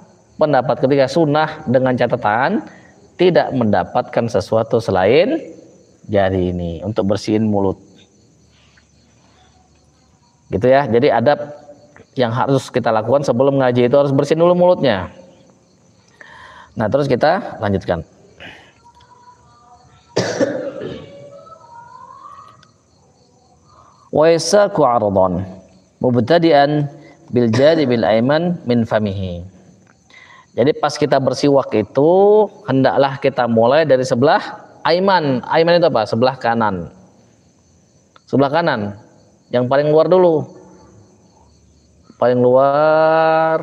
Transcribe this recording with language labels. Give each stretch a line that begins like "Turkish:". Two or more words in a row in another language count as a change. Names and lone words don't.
Indonesian: Pendapat ketiga sunnah dengan catatan tidak mendapatkan sesuatu selain jari ini untuk bersihin mulut. Gitu ya. Jadi adab yang harus kita lakukan sebelum ngaji itu harus bersihin dulu mulutnya. Nah, terus kita lanjutkan.
Arabic: Wa yasaku 'aradan mubtadi'an bil janibil aiman min famihi.
Indonesian: Jadi pas kita bersiwak itu hendaklah kita mulai dari sebelah Aiman itu apa? Sebelah kanan. Sebelah kanan. Yang paling luar dulu. Paling luar.